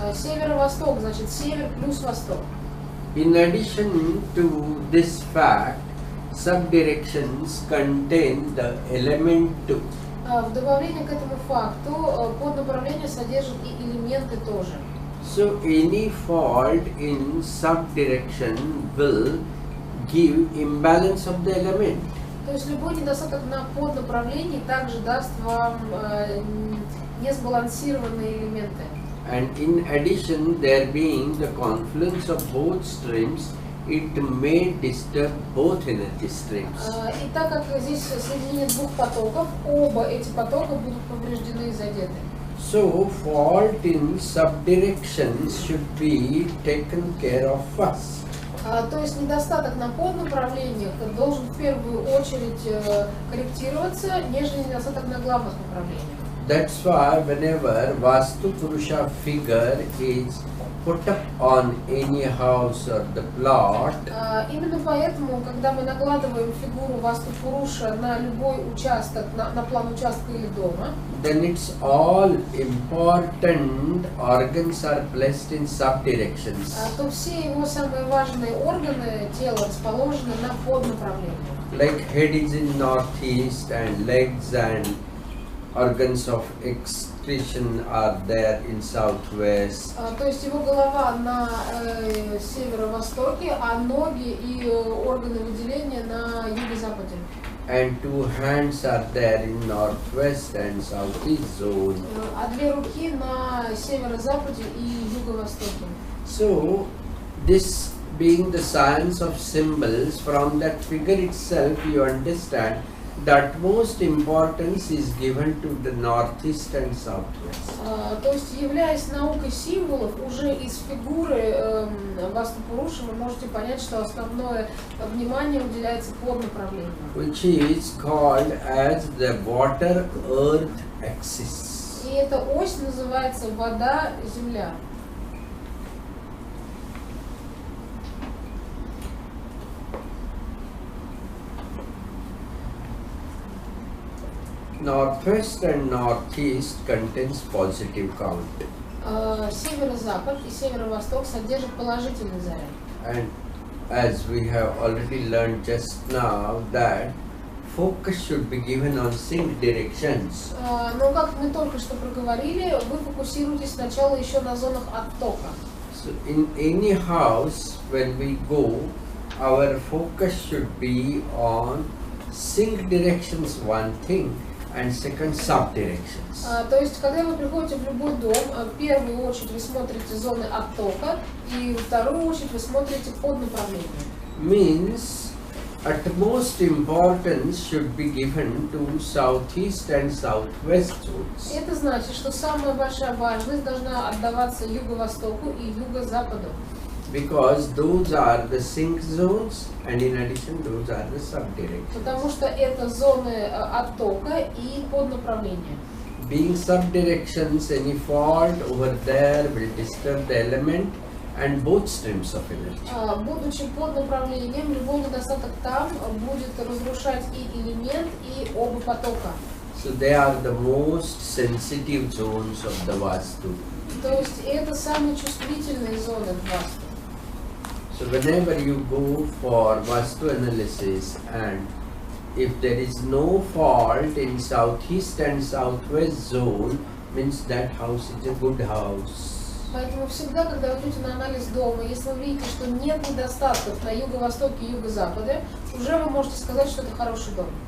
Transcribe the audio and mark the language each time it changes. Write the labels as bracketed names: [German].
[Russian] Северо-восток значит север плюс восток. [English] In addition to this fact, subdirections contain the element 2. [Russian] В добавление к этому факту поднаправление содержит и элементы тоже. [English] So any fault in subdirection will give imbalance of the element. [Russian] То есть любой недостаток на поднаправлении также даст вам несбалансированные элементы. [English] And in addition, there being the confluence of both streams, it may disturb both energy streams. [Russian] И так как здесь соединение двух потоков, оба эти потока будут повреждены и задеты. [English] So fault in subdirections should be taken care of first. [Russian] То есть недостаток на поднаправлениях должен в первую очередь корректироваться, нежели недостаток на главных направлениях. [English] That's why whenever Vastu Purusha figure is put up on any house or the plot, [Russian] Именно поэтому, когда мы накладываем фигуру Васту Пуруша на любой участок, на план участка или дома, [English] then it's all important organs are placed in subdirections. [Russian] то все его самые важные органы тела расположены на поднаправлениях. [English] Like head is in northeast and legs and organs of excretion are there in southwest. [Russian] То есть его голова на северо-востоке, а ноги и органы выделения на юго-западе. [English] And two hands are there in northwest and southeast zone. [Russian] А две руки на северо-западе и юго-востоке. [English] So this being the science of symbols, from that figure itself you understand that most importance is given to the northeast and southwest. [Russian] То есть, являясь наукой символов, уже из фигуры Васту Пуруши вы можете понять, что основное внимание уделяется поднаправлению. [English] Which is called as the water-earth axis. [Russian] И эта ось называется вода-земля. [English] Northwest and northeast contains positive count. [Russian] Северо-запад и северо-восток содержат положительный заряд. [English] And as we have already learned just now that focus should be given on sync directions. [Russian] Но как мы только что проговорили, вы фокусируетесь сначала еще на зонах оттока. [English] So in any house when we go, our focus should be on sync directions, one thing, and second subdirections. [Russian] То есть, когда вы приходите в любой дом, в первую очередь вы смотрите зоны оттока, и в вторую очередь вы смотрите под направлением. [English] Means utmost importance should be given to southeast and southwest zones. [Russian] Это значит, что самая большая важность должна отдаваться юго-востоку и юго-западу. [English] Because those are the sync zones, and in addition, those are the subdirections. [Russian] Потому что это зоны оттока и поднаправления. [English] Being subdirections, any fault over there will disturb the element and both streams of energy. [Russian] Будучи под направлением, любой недостаток там будет разрушать и элемент, и оба потока. [English] So they are the most sensitive zones of the Vastu. [Russian] То есть это самые чувствительные зоны в Васту. [English] So whenever you go for Vastu analysis, and if there is no fault in southeast and southwest zone, means that house is a good house. [Russian] Поэтому всегда, когда вы идете на анализ дома, если вы видите, что нет недостатков на юго-востоке и юго-западе, уже вы можете сказать, что это хороший дом.